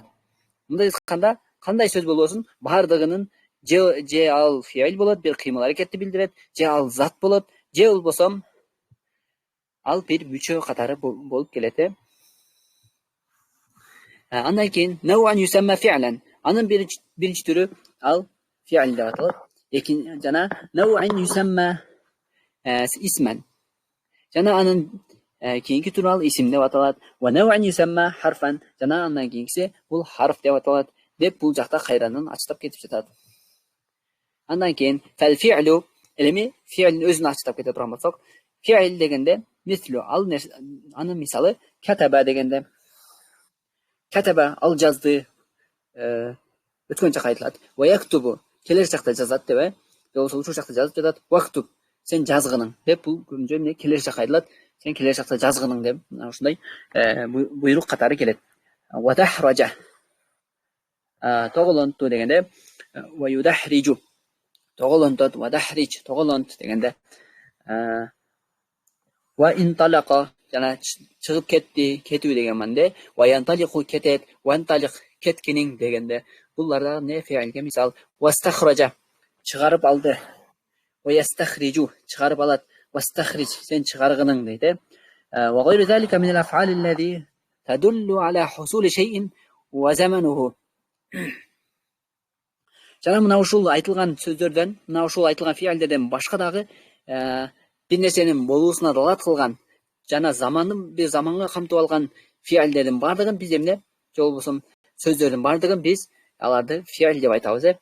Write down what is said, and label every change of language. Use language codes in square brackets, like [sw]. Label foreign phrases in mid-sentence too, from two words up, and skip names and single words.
[ky] Мындай айтканда, кандай сөз болбосун, бардыгынын же ал фи'л болот, бир кыймыл аракетти билдирет, же ал зат болот, же болбосо ал бир мүчө катары болуп келет. Андан кийин [ar] نوعا يسمى فعلا. [ky] Анын биринчи түрү ал фи'л деп аталат. Жана [ar] نوعا يسمى اسما. [ky] Жана анын кийинки түрү ал исим деп аталат. [ar] ونوعا يسمى حرفا. [ky] Жана андан кийинкиси бул харф деп аталат. Деп бул жакта кайрадан ачтап кетип жатат. Андан кийин [ar] فالفعل, [ky] эми фи'лин өзүн ачтап кете турган болсок, фи'л дегенде мислу ал анын мисалы катаба дегенде. Катаба ал жазды, өткөн чакта айтылат. [ar] ويكتب [ky] келер чакта жазат деп, же болбосо ушул чакта жазып жатат. Вактуб сен жазгының деп бул көбүнчө эмне келер чакта айтылат. Сен келер чакта жазгының деп мына ушундай буйрук катары келет. [ar] وتدحرج [ky] тоголонту дегенде, [ar] ويدحرج [ky] тоголонтот, [ar] ودحرج [ky] тоголонт дегенде, [ar] وانطلق [ky] жана чыгып кетти, кетүү деген манда, [ar] وينطلق [ky] кетет, [ar] وانطلق [ky] кеткениң дегенде, буларда не фи'лге мисал. [ar] واستخرج [ky] чыгарып алды, [ar] ويستخرج [ky] чыгарып алат, [ar] واستخرج [ky] сен чыгаргының дейт. [ar] وغير ذلك من الأفعال التي تدل على حصول شيء وزمانه. [ky] Жана мына ушул айтылган сөздөрдөн, мына ушул айтылган фиалдерден башка дагы бир нерсенин болуусуна далат кылган жана заманга камтып алган фиалдердин бардыгын биз эмне, же болбосо сөздөрдүн бардыгын биз аларды фиал деп айтабыз.